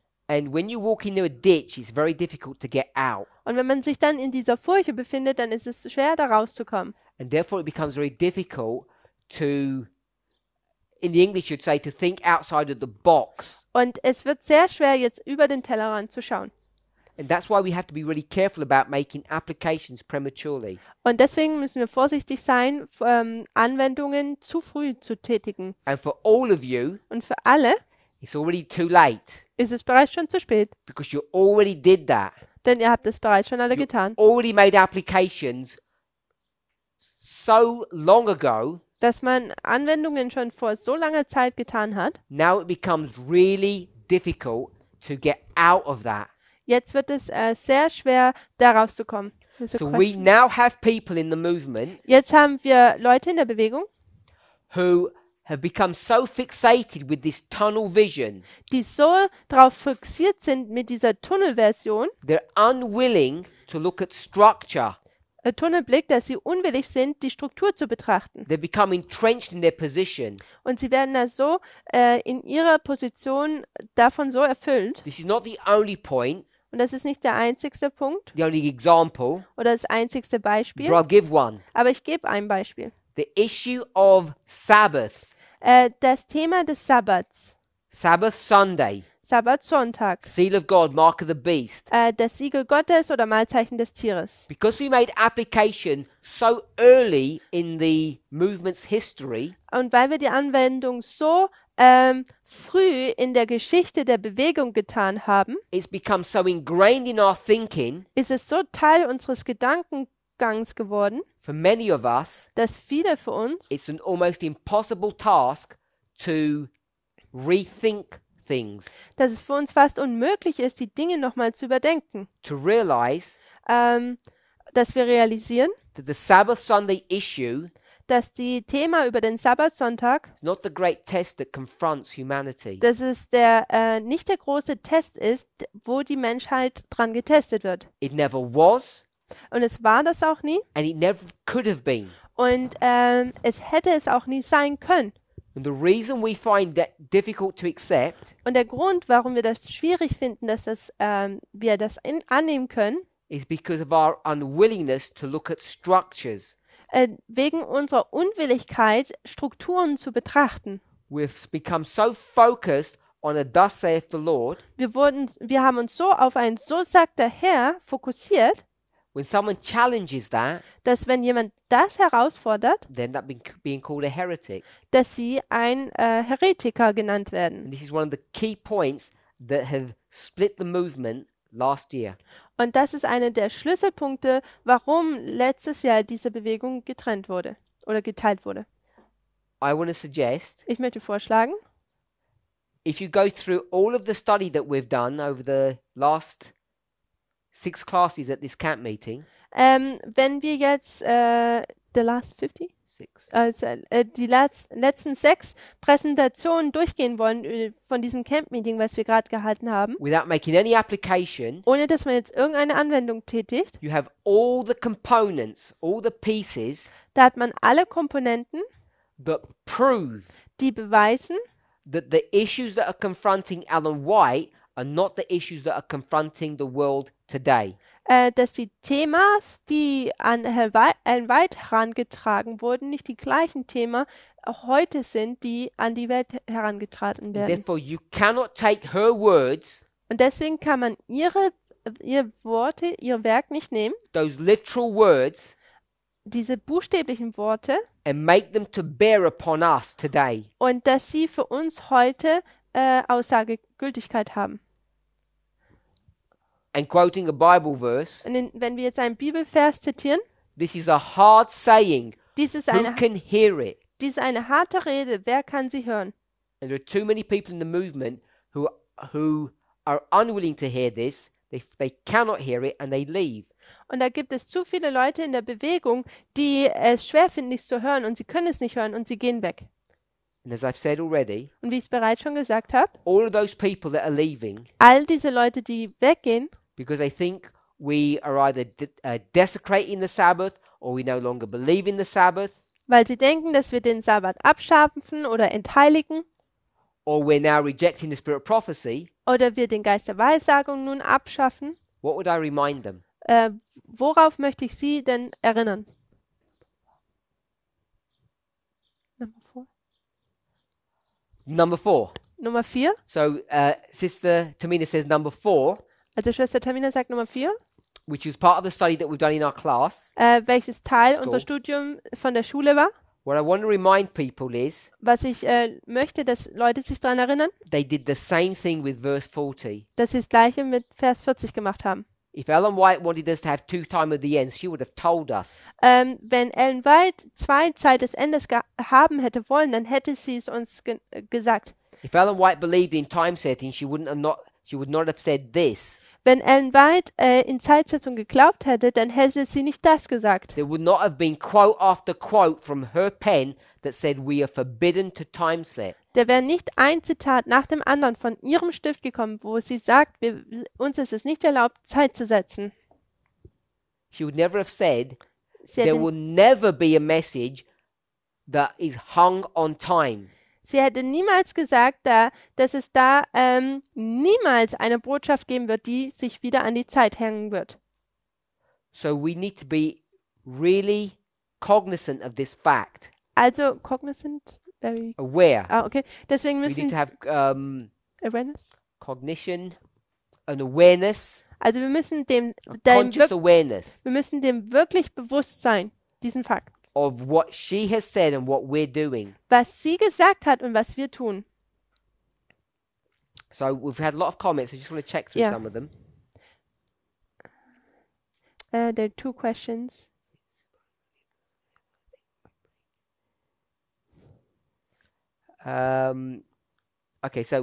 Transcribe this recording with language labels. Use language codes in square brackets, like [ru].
[en] and when you walk into a ditch, it's very difficult to get out. [de] Und wenn man sich dann in dieser Furche befindet, dann ist es schwer, da rauszukommen. [en] And therefore, it becomes very difficult to, in the English, you'd say, to think outside of the box. [de] Und es wird sehr schwer, jetzt über den Tellerrand zu schauen. [en] And that's why we have to be really careful about making applications prematurely. [de] Und deswegen müssen wir vorsichtig sein, Anwendungen zu früh zu tätigen. [en] And for all of you, [de] Und für alle [en] it's already too late [de] ist es bereits schon zu spät, [en] because you already did that. [de] denn ihr habt es bereits schon alle [en] You [de] getan. [en] already made applications so long ago. [de] Dass man Anwendungen schon vor so langer Zeit getan hat, [en] Now it becomes really difficult to get out of that. [de] jetzt wird es sehr schwer, da rauszukommen. [en] So we now have people in the movement [de] Jetzt haben wir Leute in der Bewegung, [en] who have become so fixated with this tunnel vision, [de] die so darauf fixiert sind mit dieser Tunnelversion, [en] they're unwilling to look at structure. [de] Tunnelblick, dass sie unwillig sind, die Struktur zu betrachten. [en] They become entrenched in their position. [de] Und sie werden da so in ihrer Position davon so erfüllt. [en] This is not the only point, [de] Und das ist nicht der einzigste Punkt [en] the only example, [de] oder das einzigste Beispiel, [en] but I'll give one. [de] aber ich gebe ein Beispiel. [en] The issue of Sabbath, [de] Das Thema des Sabbats, [en] Sabbath Sunday, [de] Sabbatsonntag, [en] seal of God, mark of the beast. [de] das Siegel Gottes oder Malzeichen des Tieres. [en] Because we made application so early in the movement's history, [de] Und weil wir die Anwendung so früh in der Geschichte der Bewegung getan haben, [en] it's become so ingrained in our thinking, [de] ist es so Teil unseres Gedankengangs geworden, [en] for many of us, [de] dass viele von uns [en] it's an almost impossible task to rethink things, [de] dass es für uns fast unmöglich ist, die Dinge nochmal zu überdenken. [en] to realize [de] Dass wir realisieren, [en] that the Sabbath Sunday issue [de] dass die Thema über den Sabbatsonntag, [en] is not the great test that confronts humanity. [de] dass es nicht der große Test ist, wo die Menschheit dran getestet wird. [en] It never was, [de] Und es war das auch nie. [en] and it never could have been. [de] Und es hätte es auch nie sein können. [en] And the reason we find that difficult to accept [de] Und der Grund, warum wir das schwierig finden, dass wir das annehmen können, [en] is because of our unwillingness to look at structures. [de] wegen unserer Unwilligkeit, Strukturen zu betrachten. [en] We've become so focused on a thus saith the Lord. [de] Wir haben uns so auf ein So sagt der Herr fokussiert, [en] When someone challenges that, [de] dass wenn jemand das herausfordert, [en] they end up being called a heretic. [de] dass sie ein Heretiker genannt werden. [en] And this is one of the key points that have split the movement last year. [de] Und das ist einer der Schlüsselpunkte, warum letztes Jahr diese Bewegung getrennt wurde oder geteilt wurde. [en] I want to suggest, [de] Ich möchte vorschlagen, [en] if you go through all of the study that we've done over the last 6 classes at this camp meeting, [de] wenn wir jetzt [en] the last 50? [de] 6, Also, die letzten 6 Präsentationen durchgehen wollen von diesem Camp-Meeting, was wir gerade gehalten haben, [en] without making any application, [de] ohne dass man jetzt irgendeine Anwendung tätigt, [en] you have all the components, all the pieces [de] da hat man alle Komponenten, [en] that prove [de] die beweisen, [en] that the issues that are confronting Alan White are not the issues that are confronting the world today. [de] Dass die Themas, die an Ellen White herangetragen wurden, nicht die gleichen Themen auch heute sind, die an die Welt herangetragen werden. [en] Therefore, you cannot take her words, [de] Und deswegen kann man ihre Worte, ihr Werk nicht nehmen, [en] those literal words, [de] diese buchstäblichen Worte, [en] and make them to bear upon us today. [de] und dass sie für uns heute Aussagegültigkeit haben. [en] And quoting a Bible verse, [de] Und wenn wir jetzt einen Bibelvers zitieren, [en] this is a hard saying. [de] dies ist [en] Who can hear it? [de] eine harte Rede, wer kann sie hören? [en] And there are too many people in the movement who are unwilling to hear this. They cannot hear it and they leave. [de] Und da gibt es zu viele Leute in der Bewegung, die es schwer finden, nichts zu hören, und sie können es nicht hören und sie gehen weg. [en] And as I've said already, [de] Und wie ich es bereits schon gesagt habe, [en] all of those people that are leaving [de] all diese Leute, die weggehen, [en] because they think we are either desecrating the Sabbath or we no longer believe in the Sabbath, [de] weil sie denken, dass wir den Sabbat abschaffen oder entheiligen, [en] or we're now rejecting the spirit of prophecy, [de] oder wir den Geist der Weissagung nun abschaffen, [en] what would I remind them? [de] worauf möchte ich Sie denn erinnern? [en] Number 4. [de] Nummer 4. [en] So Sister Tamina says number 4, [de] Also Schwester Tamina sagt Nummer 4, [en] which was part of the study that we've done in our class. [de] welches Teil [en] School. [de] unser Studium von der Schule war. [en] What I want to remind people is [de] Was ich möchte, dass Leute sich daran erinnern, [en] they did the same thing with verse 40. [de] dass sie das Gleiche mit Vers 40 gemacht haben. [en] If Ellen White wanted us to have 2 time of the end, she would have told us. [de] Wenn Ellen White 2 Zeit des Endes haben hätte wollen, dann hätte sie es uns gesagt. [en] If Ellen White believed in time setting, she would not have said this. [de] Wenn Ellen White in Zeitsetzung geglaubt hätte, dann hätte sie nicht das gesagt. [en] There would not have been quote after quote from her pen that said we are forbidden to time set. [de] Da wäre nicht ein Zitat nach dem anderen von ihrem Stift gekommen, wo sie sagt, uns ist es nicht erlaubt, Zeit zu setzen. [en] She would never have said [de] Sie [en] there [de] hätte, [en] will never be a message that is hung on time. [de] sie hätte niemals gesagt, dass es da niemals eine Botschaft geben wird, die sich wieder an die Zeit hängen wird. [en] So we need to be really cognizant of this fact, Also cognizant, very. aware. [de] Okay. Deswegen [en] We need [de] müssen [en] to have Awareness. cognition and awareness, [de] Also wir müssen dem [en] conscious awareness [de] wir müssen dem wirklich bewusst sein, diesen Fakt, [en] of what she has said and what we're doing. [de] was sie gesagt hat und was wir tun. [en] So we've had a lot of comments. I just want to check through Yeah. some of them. There are 2 questions. Okay, so